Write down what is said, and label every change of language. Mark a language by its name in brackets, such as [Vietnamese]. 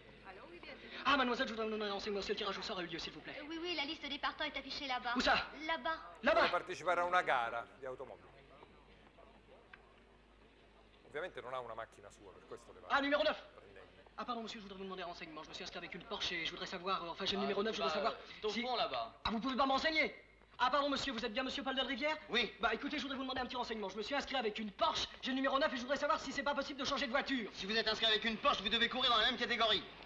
[French] Allô, oui, bien sûr. Ah, mademoiselle, je voudrais vous annoncer que le tirage au sort a eu lieu, s'il vous plaît. Oui, oui, la liste des partants est affichée là-bas. Où ça? Là-bas. Là-bas! Pour participer à une [Italian] gara di automobili. Ovviamente, non ha una macchina sua, per questo le va. [French] Ah, numéro 9! Ah pardon monsieur, je voudrais vous demander un renseignement. Je me suis inscrit avec une Porsche et je voudrais savoir, enfin j'ai le numéro 9, je voudrais savoir. Au fond là-bas. Ah vous pouvez pas m'enseigner. Ah pardon monsieur, vous êtes bien monsieur Paul de Rivière? Oui. Bah écoutez, je voudrais vous demander un petit renseignement. Je me suis inscrit avec une Porsche, j'ai le numéro 9 et je voudrais savoir si c'est pas possible de changer de voiture. Si vous êtes inscrit avec une Porsche, vous devez courir dans la même catégorie.